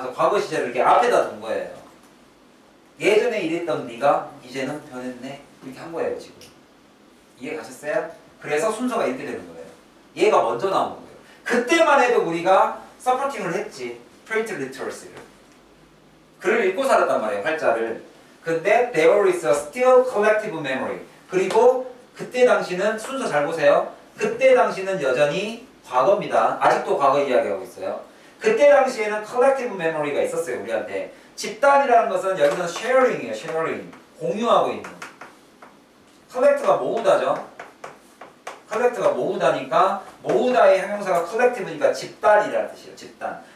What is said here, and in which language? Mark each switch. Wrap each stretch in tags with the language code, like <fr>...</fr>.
<ko>그래서 과거 시제를 이렇게 앞에다 둔 거예요. 예전에 이랬던 네가 이제는 변했네. 이렇게 한 거예요 지금. 이해 가셨어요? 그래서 순서가 이렇게 되는 거예요. 얘가 먼저 나온 거예요. 그때만 해도 우리가 서포팅을 했지. 프린트 리터러시를. 글을 읽고 살았단 말이에요. 활자를.</ko> <en>근데 there is a still collective memory.</en> <ko>그리고 그때 당시는 순서 잘 보세요. 그때 당시는 여전히 과거입니다. 아직도 과거 이야기하고 있어요. 그때 당시에는 collective memory가 있었어요. 우리한테. 집단이라는 것은 여기서는 sharing이에요. sharing. 공유하고 있는. collect가 모으다죠. collect가 모으다니까 모으다의 형용사가 collective니까 집단이라는 뜻이에요. 집단.</ko>